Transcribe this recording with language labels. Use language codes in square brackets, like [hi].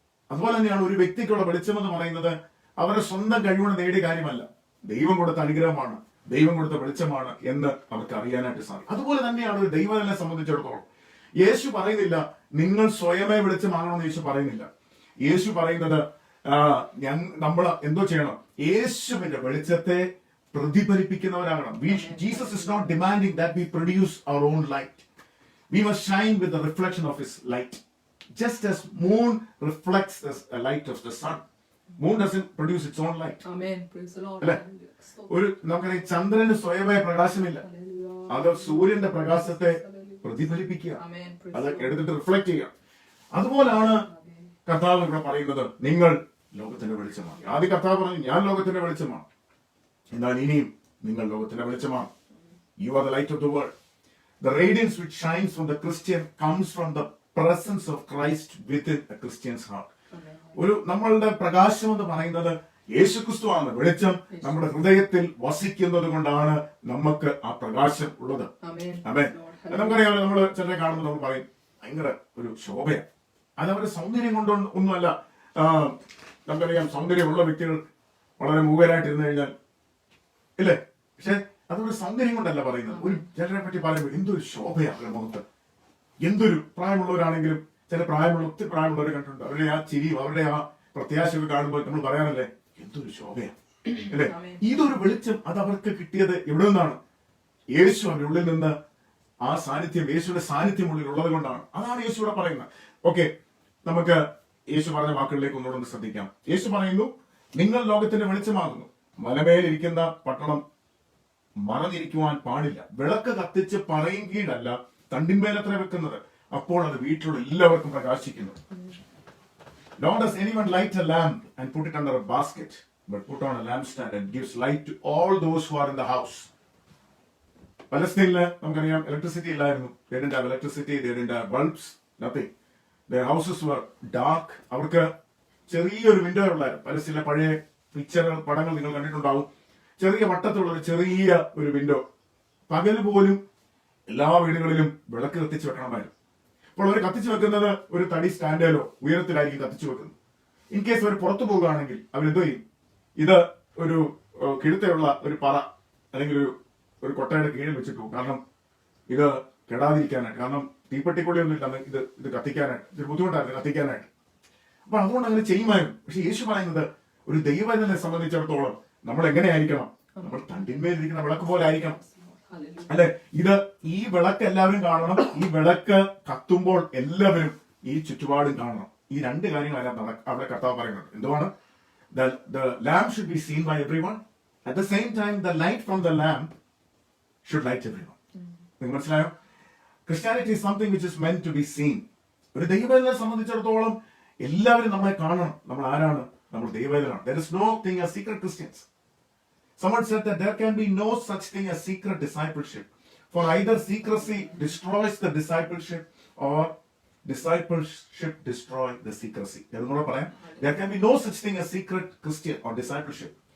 [ml] അതുപോലെ തന്നെയാണ് ഒരു വ്യക്തിക്കുള്ള വെളിച്ചം എന്ന് പറയുന്നത് അവരുടെ സ്വന്തം കഴിവുകൊണ്ട് നേടിയ കാര്യമല്ല, ദൈവം കൊടുത്ത അനുഗ്രഹമാണ്, ദൈവം കൊടുത്ത വെളിച്ചമാണ് എന്ന് അവർക്ക് അറിയാനായിട്ട് സാധിക്കും. അതുപോലെ തന്നെയാണ് ഒരു ദൈവത്തിനെ സംബന്ധിച്ചിടത്തോളം. യേശു പറയുന്നില്ല നിങ്ങൾ സ്വയമേ വെളിച്ചമാകണമെന്ന് യേശു പറയുന്നില്ല. യേശു പറയുന്നത് നമ്മൾ എന്തോ ചെയ്യണം? യേശുവിന്റെ വെളിച്ചത്തെ പ്രതിഫലിപ്പിക്കുന്നവരാകണം. [en] Jesus is not demanding that we produce our own light. We must shine with the reflection of his light. Just as moon reflects the light of the sun. Moon doesn't produce its own light. Amen. Praise the Lord. [ml] നമുക്കറിയാം, ചന്ദ്രന് സ്വയമായ പ്രകാശമില്ല. അത് സൂര്യന്റെ പ്രകാശത്തെ പ്രതിഫലിപ്പിക്കുക, അത് എടുത്തിട്ട് reflect ചെയ്യുക. അതുപോലാണ് കർത്താവ് ഇവിടെ പറയുന്നത്, നിങ്ങൾ ലോകത്തിന്റെ വെളിച്ചമാണ്. ആദ്യം കർത്താവ് പറഞ്ഞു, ഞാൻ ലോകത്തിന്റെ വെളിച്ചമാണ്. എന്നാൽ ഇനിയും നിങ്ങൾ ലോകത്തിന്റെ വെളിച്ചമാണ്. [en] You are the light of the world. The radiance which shines from the Christian comes from the presence of Christ within a Christian's heart. [ml] നമ്മളുടെ പ്രകാശം എന്ന് പറയുന്നത് യേശുക്രിസ്തുവാണ്. വെളിച്ചം നമ്മുടെ ഹൃദയത്തിൽ വസിക്കുന്നത് കൊണ്ടാണ് നമുക്ക് ആ പ്രകാശം ഉള്ളത്. അതെ, നമുക്കറിയാമല്ലോ, നമ്മൾ ചിലരെ കാണുമ്പോൾ നമ്മൾ പറയും ഭയങ്കര ഒരു ശോഭയാണ്. അത് അവരുടെ സൗന്ദര്യം കൊണ്ട് ഒന്നുമല്ല. നമുക്കറിയാം, സൗന്ദര്യമുള്ള വ്യക്തികൾ വളരെ മൂകരായിട്ടിരുന്നു കഴിഞ്ഞാൽ ഇല്ലേ, പക്ഷെ അതൊരു സൗന്ദര്യം കൊണ്ടല്ല പറയുന്നത്. ഒരു ചിലരെ പറ്റി പറയുമ്പോൾ എന്തൊരു ശോഭയാണ് അവരുടെ മുഖത്ത്. എന്തൊരു പ്രായമുള്ളവരാണെങ്കിലും, ചില ഒത്തിരി പ്രായമുള്ളവരെ കണ്ടിട്ടുണ്ട്, അവരുടെ ആ ചിരിയും അവരുടെ ആ പ്രത്യാശയൊക്കെ കാണുമ്പോൾ നമ്മൾ പറയാനല്ലേ എന്തൊരു ശോഭയാണ് അല്ലെ. ഇതൊരു വെളിച്ചം, അത് അവർക്ക് കിട്ടിയത് എവിടെ നിന്നാണ്? യേശു അവരുടെ ഉള്ളിൽ നിന്ന് ആ സാന്നിധ്യം, യേശുവിന്റെ സാന്നിധ്യം ഉള്ളിൽ ഉള്ളത് കൊണ്ടാണ്. അതാണ് യേശു ഇവിടെ പറയുന്നത്. ഓക്കെ, നമുക്ക് യേശു പറഞ്ഞ വാക്കുകളിലേക്ക് ഒന്നുകൂടെ ശ്രദ്ധിക്കാം. യേശു പറയുന്നു, നിങ്ങൾ ലോകത്തിന്റെ വെളിച്ചമാകുന്നു. മലമേലിരിക്കുന്ന പട്ടണം മറഞ്ഞിരിക്കുവാൻ പാടില്ല. വിളക്ക് കത്തിച്ച് പറയും കീഴല്ല, തണ്ടിന്മേലത്ര വെക്കുന്നത്, അപ്പോൾ അത് വീട്ടിലുള്ള എല്ലാവർക്കും പ്രകാശിക്കുന്നു. [en] Nor does anyone light a lamp and put it under a basket, but put on a lampstand and gives light to all those who are in the house. [ml] പലസ്തീനില് നമുക്കറിയാം ഇലക്ട്രിസിറ്റി ഇല്ലായിരുന്നു. [en] They didn't have electricity, they didn't have bulbs, nothing. Their houses were dark. [ml] അവർക്ക് ചെറിയൊരു window ഉള്ളായിരുന്നു. പലസ്തീനിലെ പഴയ പിക്ചറുകൾ, പടങ്ങൾ നിങ്ങൾ കണ്ടിട്ടുണ്ടാവും. ചെറിയ വട്ടത്തിലുള്ള ഒരു വിൻഡോ. പകൽ പോലും എല്ലാ വീടുകളിലും വിളക്ക് കത്തിച്ച് വെക്കണമായിരുന്നു. അപ്പോൾ അവർ കത്തിച്ചു വെക്കുന്നത് ഒരു തടി സ്റ്റാൻഡിലോ ഉയരത്തിലായിരിക്കും കത്തിച്ചു വെക്കുന്നത്. [en] in case [ml] അവർ പുറത്തു പോകുകയാണെങ്കിൽ അവരെന്തോ ചെയ്യും? ഇത് ഒരു കിഴുത്തയുള്ള ഒരു പറ അല്ലെങ്കിൽ ഒരു കൊട്ടയുടെ കീഴിൽ വെച്ചിട്ട് പോകും. കാരണം ഇത് കെടാതിരിക്കാനായിട്ട്. കാരണം തീപ്പെട്ടിക്കൊള്ളിയൊന്നും ഇല്ല ഇത് കത്തിക്കാനായിട്ട്. ഇത് ബുദ്ധിമുട്ടായിരുന്നു കത്തിക്കാനായിട്ട്. അപ്പൊ അതുകൊണ്ട് അങ്ങനെ ചെയ്യുമായിരുന്നു. പക്ഷെ യേശു പറയുന്നത്, ഒരു ദൈവജനെ സംബന്ധിച്ചിടത്തോളം നമ്മൾ എങ്ങനെയായിരിക്കണം? നമ്മൾ തണ്ടിന്മേലിരിക്കുന്ന വിളക്ക് പോലെ ആയിരിക്കണം അല്ലെ. ഈ വിളക്ക് എല്ലാവരും കാണണം. ഈ വിളക്ക് കത്തുമ്പോൾ എല്ലാവരും ഈ ചുറ്റുപാടും കാണണം. ഈ രണ്ട് കാര്യങ്ങളെല്ലാം അവിടെ കർത്താവ് പറയുന്നുണ്ട്. എന്തുവാണ്? [en] The lamp should be seen by everyone. At the same time, the light from the lamp should light everyone. [ml] നിങ്ങൾക്ക് മനസ്സിലായോ? [en] Christianity is something which is meant to be seen. [ml] ഒരു ദൈവജനെ സംബന്ധിച്ചിടത്തോളം എല്ലാവരും നമ്മളെ കാണണം. നമ്മൾ ആരാണ്? നമ്മൾ ദൈവജനാണ്. [en] There is no thing as secret Christians. Someone said that there can be no such thing as secret discipleship. For either secrecy destroys the discipleship or discipleship destroy the secrecy. There can be no such thing as secret Christian or discipleship.